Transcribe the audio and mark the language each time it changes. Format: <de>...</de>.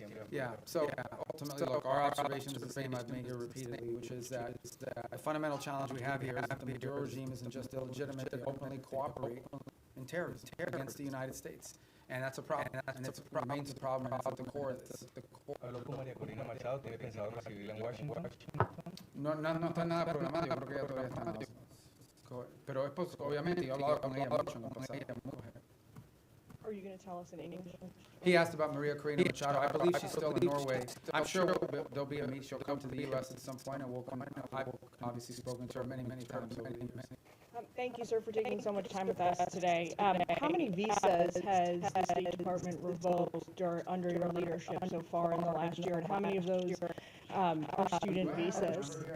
<en>Yeah, so ultimately, look, our observation is the same I've made here repeatedly, which is that the fundamental challenge we have here is that the Maduro regime isn't just illegitimate, they openly cooperate in terrorism against the United States. And that's a problem, and it remains a problem, and it's at the core of this.</en> <es>Habló con María Corina Machado, ¿tiene pensado recibirla en Washington? No está nada programado, yo creo que ella todavía está en Los Ángeles. Pero es obviamente, yo he hablado con ella mucho en el pasado.</es> <en>Are you going to tell us in English? He asked about Maria Corina Machado. I believe she's still in Norway. I'm sure there'll be a meet. She'll come to the U.S. at some point, and we'll come. I've obviously spoken to her many, many times over the years. Thank you, sir, for taking so much time with us today. How many visas has the State Department revoked under your leadership so far in the last year, and how many of those are student visas?</en>